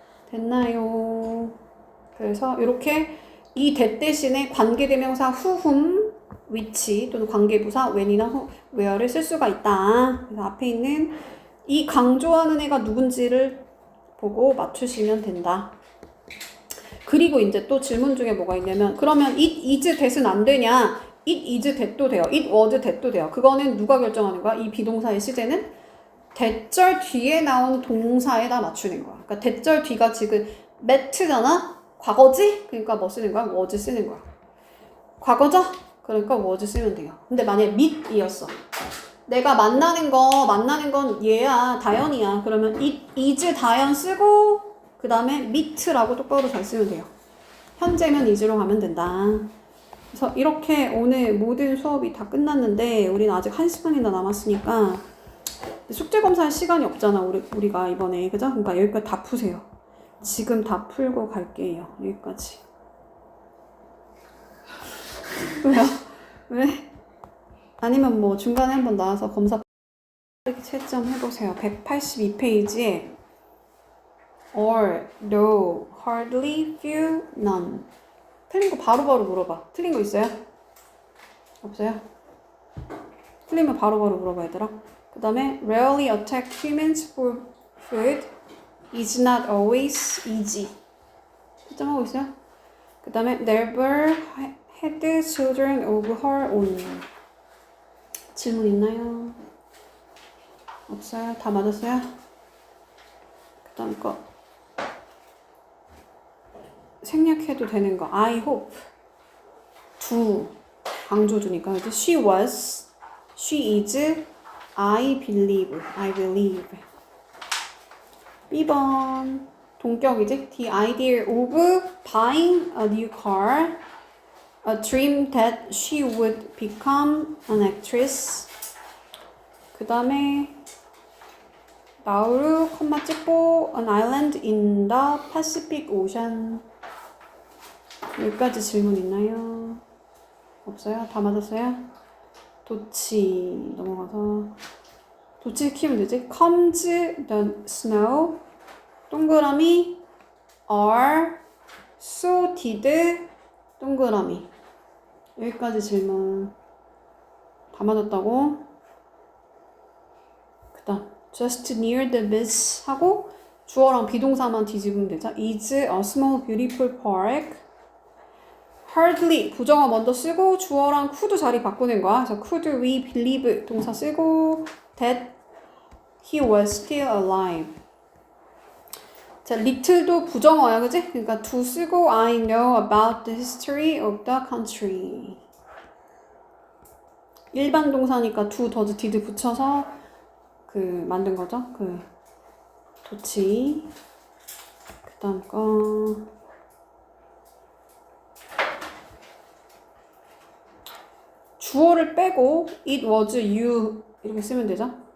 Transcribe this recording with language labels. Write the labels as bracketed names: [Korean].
[Korean] 됐나요? 그래서 이렇게 이 that 대신에 관계대명사 who, whom, 위치 또는 관계부사 when이나 where를 쓸 수가 있다. 그래서 앞에 있는 이 강조하는 애가 누군지를 보고 맞추시면 된다. 그리고 이제 또 질문 중에 뭐가 있냐면 그러면 [English] it is that [Korean] 은 안 되냐? [English] it is that도 돼요. it was that도 돼요. [Korean] 그거는 누가 결정하는 거야? 이 비동사의 시제는 that절 뒤에 나온 동사에다 맞추는 거야. 그러니까 that절 뒤가 지금 met잖아? 과거지? 그러니까 뭐 쓰는 거야? was 쓰는 거야. 과거죠? 그러니까 was 쓰면 돼요. 근데 만약에 meet이었어. 내가 만나는 건 얘야, 다연이야. 그러면 it is 다연 쓰고 그 다음에 meet라고 똑바로 잘 쓰면 돼요. 현재면 is로 가면 된다. 그래서 이렇게 오늘 모든 수업이 다 끝났는데 우리는 아직 1시간이나 남았으니까 숙제 검사할 시간이 없잖아. 우리가 이번에. 그죠? 그러니까 여기까지 다 푸세요. 지금 다 풀고 갈게요. 여기까지. 왜요? 왜? 아니면 뭐 중간에 한번 나와서 검사 이렇게 채점 해보세요. [English] 182페이지에 or, no, hardly, few, none. [Korean] 틀린 거 바로바로 물어봐. 틀린 거 있어요? 없어요? 틀리면 바로바로 물어봐 얘들아. [English] 그 다음에 rarely attack humans for food is not always easy. [Korean] 채점하고 있어요? [English] 그 다음에 never had children of her own. [Korean] 질문 있나요? 없어요? 다 맞았어요? 그 다음 거 생략해도 되는 거 [English] I hope do [Korean] 강조 주니까 그치? [English] She was, she is, I believe [Korean] B번 동격이지? [English] The idea of buying a new car, a dream that she would become an actress. [Korean] 그 다음에 나우루, 콤마 찍고 [English] an island in the Pacific Ocean. [Korean] 여기까지 질문 있나요? 없어요? 다 맞았어요? 도치 넘어가서 도치 키우면 되지? [English] Comes the snow 동그라미 are so did 동그라미. [Korean] 여기까지 질문 다 맞았다고? 그 다음 [English] just near the beach [Korean] 하고 주어랑 비동사만 뒤집으면 되죠. [English] is a small beautiful park. [Korean] hardly 부정어 먼저 쓰고 주어랑 could 자리 바꾸는 거야. [English] 그래서 could we believe [Korean] 동사 쓰고 [English] that he was still alive. [Korean] 자, little도 부정어야, 그지? [English] 그러니까 to 쓰고 I know about the history of the country. [Korean] 일반 동사니까 to, does, did 붙여서 그 만든 거죠. 그 도치. 그 다음 거 주어를 빼고 [English] it was you [Korean] 이렇게 쓰면 되죠.